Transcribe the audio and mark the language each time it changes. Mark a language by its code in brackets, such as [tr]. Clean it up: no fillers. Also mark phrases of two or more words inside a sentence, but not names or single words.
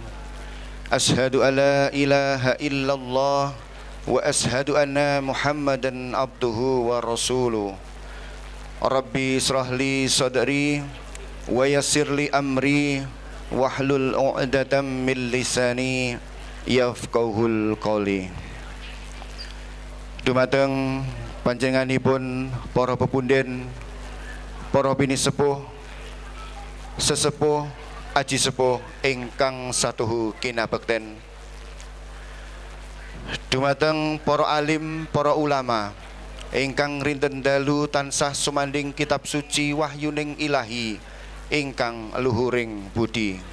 [ar] أشهد أن لا إله إلا الله وأشهد أن محمدا عبده ورسوله. رب اشرح لي صدري ويسر لي أمري واحلل عقدة من لساني يفقهوا قولي. [jv] Dumateng panjenenganipun para pepunden, para bini sepuh, sesepuh, aji sepuh ingkang satuhu kinabekten. Dumateng para alim, para ulama ingkang rinten dalu tansah sumanding kitab suci wahyuning ilahi ingkang luhuring budi.